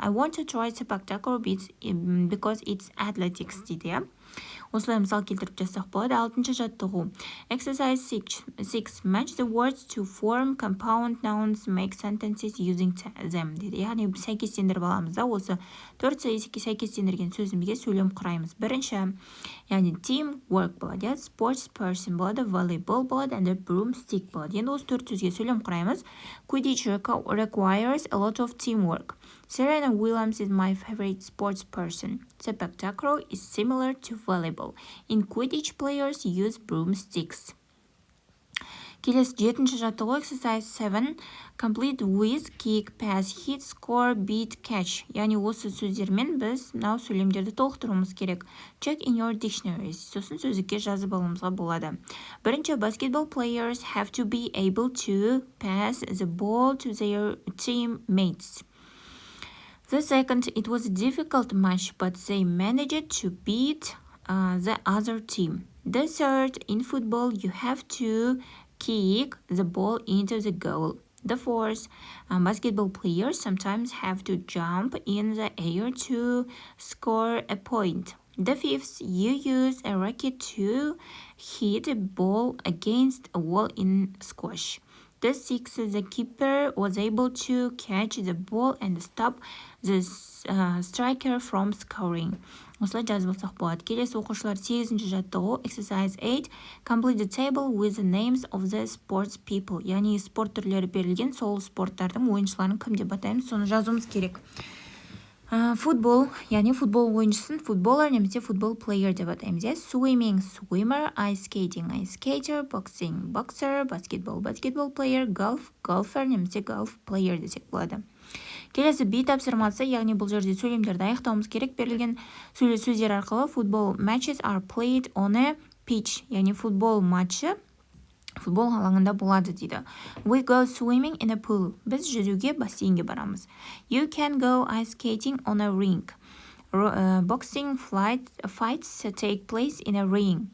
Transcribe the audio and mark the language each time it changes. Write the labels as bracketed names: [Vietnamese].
[English] I want to try spectacle because it's athletics [Kazakh] дейді, Осылай мысал келтіріп жазсақ болады. 6-ші жаттығу. Exercise 6. [English] Match the words to form compound nouns, make sentences using them дейді. [Kazakh] Яғни сәйкестендіріп аламыз осы 4 сәйкестендірген сөзімізге сөйлем құраймыз. Бірінші, яғни team work болады, sports person болады, volleyball болады, and broomstick болады. Енді осы 4 сөзге сөйлем құраймыз. [English] Quidditch requires a lot of teamwork. Serena Williams is my favorite sports person. Spectacle is similar to volleyball. In Quidditch, players use broomsticks. [Kazakh] Келесі 7-ші жаттығу, exercise 7. [English] Complete with kick, pass, hit, score, beat, catch. [Kazakh] Яғни осы сөздермен біз мынау сөйлемдерді толықтыруымыз керек. [English] Check in your dictionaries. [Kazakh] Сосын сөздікке жазып алуымызға болады. [English] Бірінші, basketball players have to be able to pass the ball to their teammates. The second, it was a difficult match, but they managed to beat the other team. The third, in football, you have to kick the ball into the goal. The fourth, basketball players sometimes have to jump in the air to score a point. The fifth, you use a racket to hit a ball against a wall in squash. The sixth, the keeper was able to catch the ball and stop the striker from scoring. [Kazakh] Осылай жазып алсақ болады. Келесі оқушылар 8-ші жаттығу, exercise 8. [English] Complete the table with the names of the sports people. [Kazakh] Яғни спорт түрлері берілген, сол спорттардың ойыншыларын кім деп атаймыз, соны жазуымыз керек. Футбол, яғни футбол ойыншысын футболер немесе футбол плеер деп атаймыз. [English] Swimming, swimmer, ice skating, ice skater, boxing, boxer, basketball, basketball player, golf, golfer немесе golf player десек болады. [Kazakh] Келесі B тапсырмасы, яғни бұл жерде сөйлемдерді аяқтауымыз керек. Берілген сөздер арқылы футбол [English] matches are played on a pitch, [Kazakh] яғни футбол матчы футбол алаңында болады дейді. [English] We go swimming in a pool. [Kazakh] Біз жүзуге бассейнге барамыз. [English] You can go ice skating on a rink. Boxing fights take place in a ring.